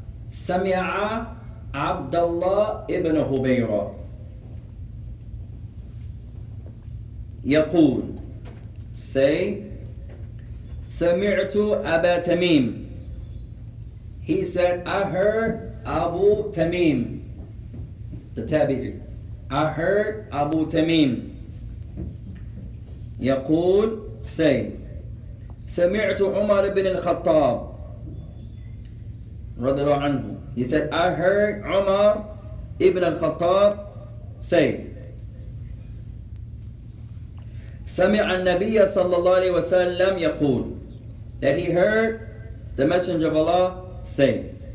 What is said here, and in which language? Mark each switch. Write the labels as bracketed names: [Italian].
[Arabic] سمع عبد الله ابن هبيرة يقول [English] say [Arabic] سمعت أبا تميم. [English] He said, I heard Abu Tamim, the Tabi'i. I heard Abu Tamim. [Arabic] يقول [English] say [Arabic] سمعت عمر بن الخطاب رضي الله عنه. [English] He said, I heard Umar ibn al-Khattab say [Arabic] سمع النبي صلى الله عليه وسلم يقول, [English] that he heard the Messenger of Allah say.